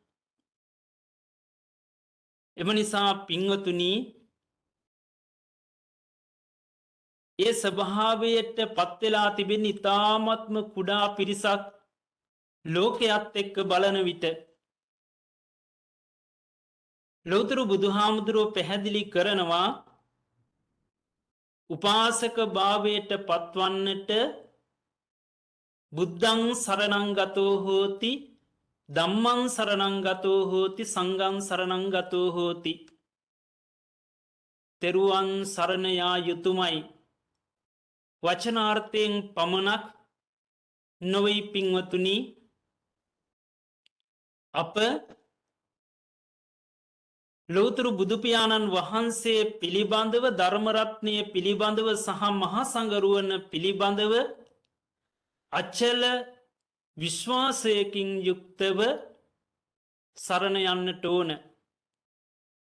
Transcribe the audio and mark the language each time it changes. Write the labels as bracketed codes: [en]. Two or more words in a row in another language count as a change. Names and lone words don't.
[si] එම නිසා පින්වතුනි ඒ ස්වභාවයට පත් වෙලා තිබෙන ඊ타ත්ම කුඩා පිරිසක් ලෝකයේත් එක්ක බලන විට ලෞතර බුදුහාමුදුරුවෝ පැහැදිලි කරනවා උපාසක භාවයට පත්වන්නට [pi] බුද්ධං සරණං ගතෝ හෝති, ධම්මං සරණං ගතෝ හෝති, සංඝං සරණං ගතෝ හෝති. [si] තෙරුවන් සරණ යා යුතුයමයි. වචනාර්ථයෙන් පමණක් නොවේ පින්වතුනි අප ලෞතර බුදු පියාණන් වහන්සේ පිළිබඳව, ධර්ම රත්නය පිළිබඳව සහ මහා සංඝරුවන පිළිබඳව අචල විශ්වාසයකින් යුක්තව සරණ යන්නට ඕන.